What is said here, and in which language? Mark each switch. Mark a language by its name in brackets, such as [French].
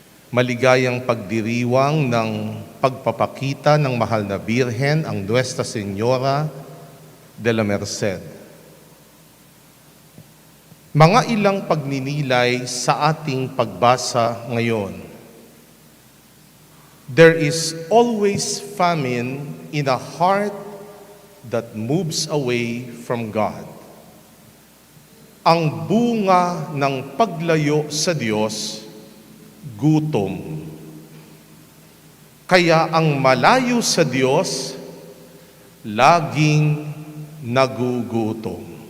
[Filipino] Maligayang pagdiriwang ng pagpapakita ng mahal na Birhen, ang Nuestra Señora de la Merced. Mga ilang pagninilay sa ating pagbasa ngayon. [English] There is always famine in a heart that moves away from God. [Filipino] Ang bunga ng paglayo sa Diyos, gutom. Kaya ang malayo sa Diyos, laging nagugutom.